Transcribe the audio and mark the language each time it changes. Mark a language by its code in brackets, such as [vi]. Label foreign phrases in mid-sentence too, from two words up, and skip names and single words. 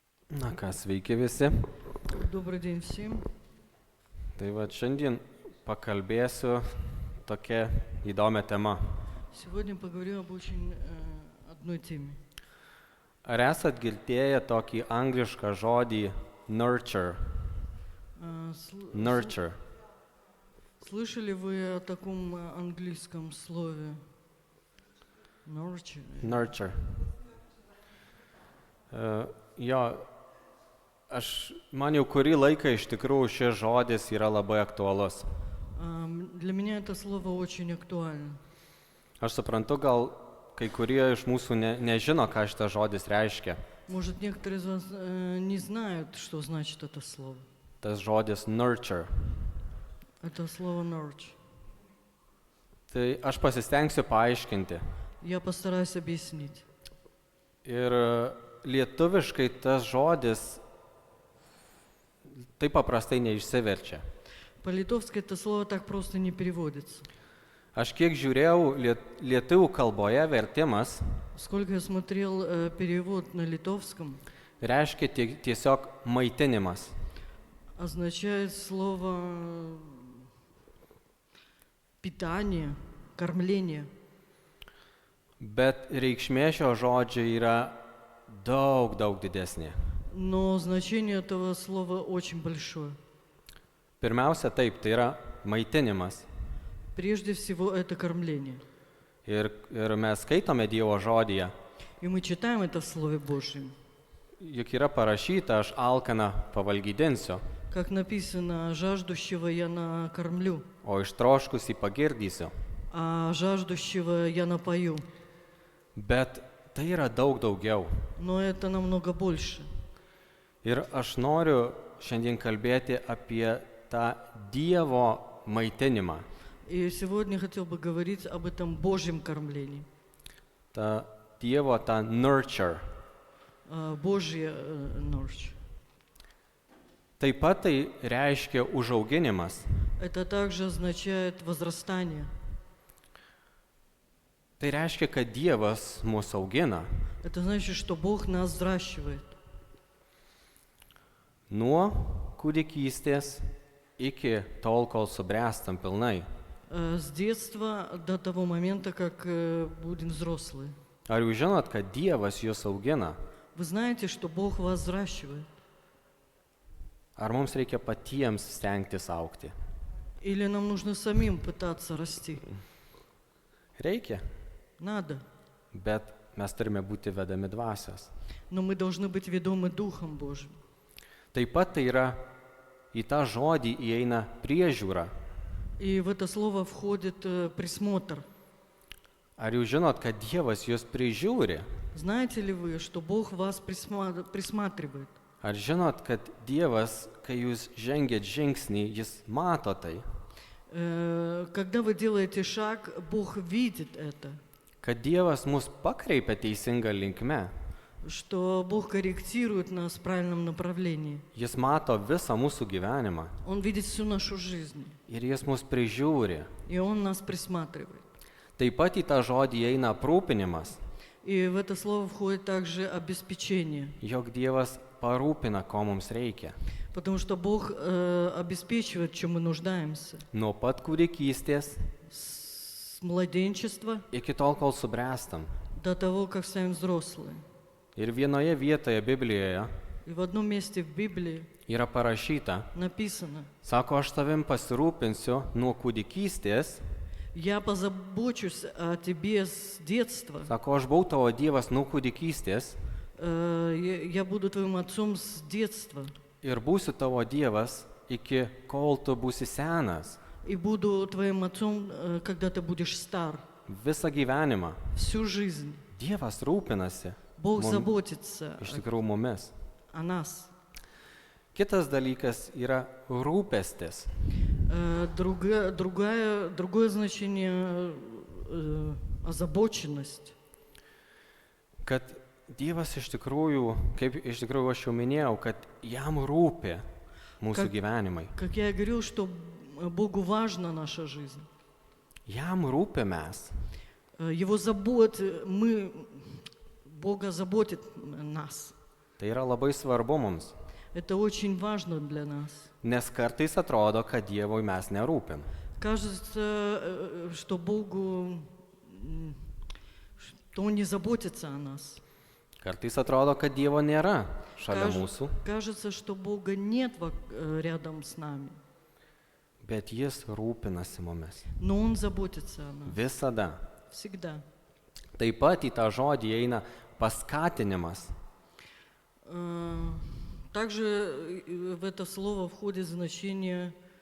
[lt] Na ką, sveiki visi. [ru] Добрый день всем. [lt] Tai va šiandien pakalbėsiu tokia įdomia tema. [ru] Сегодня поговорим об очень одной теме. [lt] Ar esat girdėję tokį anglišką žodį nurture? Nurture. [ru] Слышали вы о таком английском слове nurture? Nurture. [lt] Jo, man jau kurį laiką iš tikrųjų šis žodis yra labai aktualus. [ru] Для меня это слово очень актуально. [lt] Aš suprantu, gal kai kurie iš mūsų nežino, ką šitas žodis reiškia. [ru] Может, некоторые из вас не знают, что значит это слово. [lt] Tas žodis nurture. [ru] Это слово nurture. [lt] Tai aš pasistengsiu paaiškinti. [ru] Я постараюсь объяснить. [lt] Ir lietuviškai tas žodis taip paprastai neišsiverčia. [ru] По-литовски это слово так просто не переводится. [lt] Aš kiek žiūrėjau, lietuvių kalboje vertimas [ru] Сколько я смотрел перевод на литовском, [lt] reiškia tiesiog maitinimas. [ru] означает слово питание, кормление. [lt] Bet reikšmė šio žodžio yra daug didesnė. [ru] Но значение этого слова очень большое. [lt] Pirmiausia, taip, tai yra maitinimas. [ru] Прежде всего, это кормление. [lt] Ir mes skaitome Dievo žodyje. [ru] И мы читаем это в Слове Божьем. [lt] Juk yra parašyta, aš alkaną pavalgydinsiu, [ru] Как написано, жаждущего я накормлю, [lt] o ištroškusį pagirdysiu. [ru] а жаждущего я напою. [lt] Bet tai yra daug daugiau. [ru] Но это намного больше. [lt] Ir aš noriu šiandien kalbėti apie tą Dievo maitinimą. [ru] И сегодня хотел бы говорить об этом Божьем кормлении. [lt] Ta Dievo tą nurture. [ru] Божье норч. [lt] Taip pat tai reiškia užauginimas. [ru] Это также означает возрастание. [lt] Tai reiškia, kad Dievas mus augina. [ru] Это значит, что Бог нас взращивает. [lt] Nuo kūdikystės iki tol, kol subręstam pilnai. [ru] С детства до того момента, как будем взрослые. [lt] Ar jūs žinot, kad Dievas jūs augina? [ru] Вы знаете, что Бог вас взращивает? [lt] Ar mums reikia patiems stengtis augti? [ru] Или нам нужно самим пытаться расти? [lt] Reikia, [ru] Надо. [lt] bet mes turime būti vedami dvasios. [ru] Но мы должны быть ведомы Духом Божьим. [lt] Taip pat tai yra, į tą žodį įeina priežiūra. [ru] И в это слово входит присмотр. [lt] Ar jūs žinot, kad Dievas jūs prižiūri? [ru] Знаете ли вы, что Бог вас присматривает? [lt] Ar žinot, kad Dievas, kai jūs žengėt žingsnį, jis mato tai? [ru] Когда вы делаете шаг, Бог видит это. [lt] Kad Dievas mus pakreipia teisinga linkme. [ru] Что Бог корректирует нас в правильном направлении. [lt] Jis mato visą mūsų gyvenimą. [ru] Он видит всю нашу жизнь. [lt] Ir jis mus prižiūri. [ru] И Он нас присматривает. [lt] Taip pat į tą žodį įeina aprūpinimas. [ru] И в это слово входит также обеспечение. [lt] Jog Dievas parūpina, ko mums reikia. [ru] Потому что Бог обеспечивает, в чем мы нуждаемся. [lt] Nuo pat kūdikystės [ru] С младенчества [lt] iki tol, kol subręstam. [ru] до того, как станем взрослые. [lt] Ir vienoje vietoje Biblijoje [ru] И в одном месте в Библии [lt] yra parašyta, [ru] написано: [lt] sako, aš tavim pasirūpinsiu nuo kūdikystės, [ru] «Я позабочусь о тебе с детства, [lt] sako, aš buvau tavo Dievas nuo kūdikystės [ru] я буду твоим отцом с детства [lt] ir būsiu tavo Dievas iki kol tu būsi senas, [ru] и буду твоим отцом, когда ты будешь стар». [lt] visą gyvenimą. [ru] Всю жизнь [lt] Dievas rūpinasi [ru] Бог заботится [lt] iš tikrųjų mumis. [ru] о нас. [lt] Kitas dalykas yra rūpestis. [ru] Другое значение озабоченность. [lt] Kad Dievas iš tikrųjų, kaip iš tikrųjų aš jau minėjau, kad jam rūpi mūsų gyvenimai. [ru] Как я и говорил, что Богу важна наша жизнь. [lt] Jam rūpi mes. [ru] Бога заботит нас. [lt] Tai yra labai svarbu mums, [ru] Это очень важно для нас. [lt] nes kartais atrodo, kad Dievui mes nerūpim. [ru] Кажется, что Богу, что Он не заботится о нас. [lt] Kartais atrodo, kad Dievo nėra šalia mūsų, [ru] Кажется, что Бога нет рядом с нами. [lt] bet Jis rūpinasi mumis. [ru] Но Он заботится о нас. [lt] Visada. [ru] Всегда. [lt] Taip pat į tą žodį eina paskatinimas. [ru] Также в это слово входит значение...